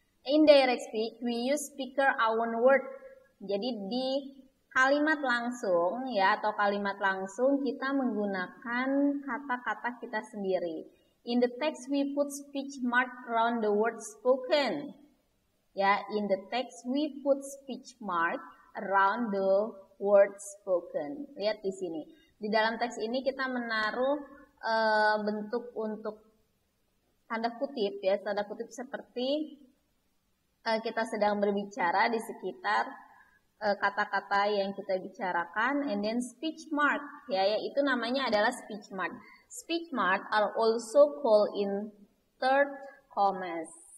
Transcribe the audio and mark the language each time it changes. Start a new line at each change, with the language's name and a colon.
English: In direct speech, we use speaker own word.
Indonesian: Jadi di kalimat langsung, ya, atau kalimat langsung kita menggunakan kata-kata kita sendiri.
English: In the text, we put speech mark around the word spoken. Ya, in the text, we put speech mark around the word spoken.
Indonesian: Lihat di sini. Di dalam teks ini kita menaruh bentuk untuk tanda kutip, ya, tanda kutip seperti kita sedang berbicara di sekitar kata-kata yang kita bicarakan,
English: and then speech mark,
Indonesian: ya, yaitu namanya adalah speech mark.
English: Speech mark are also called inverted commas.